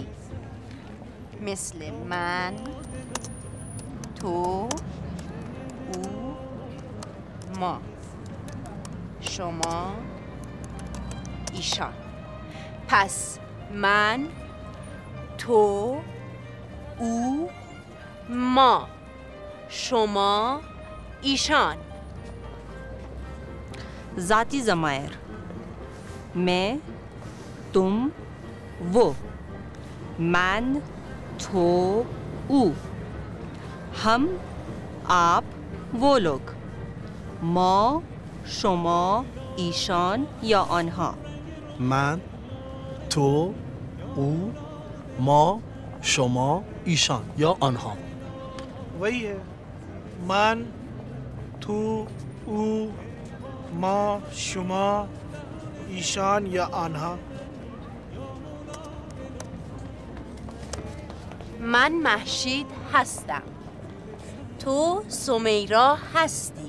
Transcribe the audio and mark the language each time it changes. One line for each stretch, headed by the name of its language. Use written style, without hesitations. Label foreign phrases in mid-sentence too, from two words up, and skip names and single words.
Persian: مثل من، تو، او، ما، شما، ایشان. پس من، تو، او، ما، شما، ایشان. ذاتی ضمایر.
Hindi: मैं, तुम, वो.
Persian: من, تو, او.
Hindi: हम, आप, वो लोग.
Persian: ما, شما, ایشان یا آنها. من، تو، او، ما، شما، ایشان یا آنها.
Hindi: वही है
Persian: من تو او ما شما ایشان یا آنها. من مهشید هستم. تو سمیرا هستی.